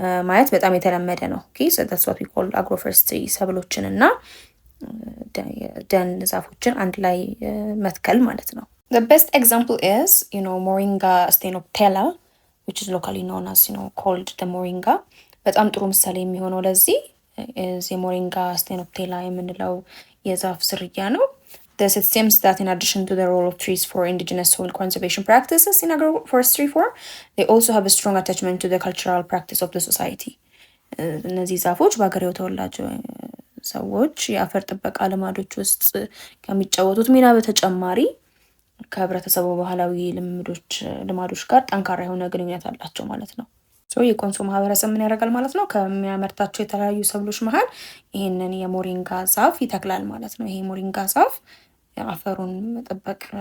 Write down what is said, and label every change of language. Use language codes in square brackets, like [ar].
[am] ማየት በጣም የተለመደ ነው። [en] Okay, so that's what we call agroforestry [am] ሰብሎችን እና ደን ዛፎችን አንድ ላይ መትከል ማለት ነው። [en] The best example is, Moringa stenoptela, which is locally known as, called the moringa. [am] በጣም ጥሩ ምሳሌ የሚሆነው ለዚህ [en] is የሞሪንጋ stenoptela [am] የምንለው የዛፍ ዝርያ ነው። [en] Thus it seems that in addition to the role of trees for indigenous soil conservation practices in agroforestry form, they also have a strong attachment to the cultural practice of the society. [am] እነዚህ ዛፎች በአገሬው ተወላጅ ሰዎች የአፈር ጥበቃ ልማዶች ውስጥ ከሚጫወቱት ሚና በተጨማሪ ከህብረተሰቡ ባህላዊ ልማዶች ጋር ጠንካራ የሆነ ግንኙነት አላቸው ማለት ነው። የኮንሶ ማህበረሰብ ምን ያደርጋል ማለት ነው? ከሚያመርታቸው የተለያዩ ሰብሎች መሃል ይሄንን የሞሪንጋ ዛፍ ይተክላል ማለት ነው። ይሄ ሞሪንጋ ዛፍ አፈሩን መጠበቅ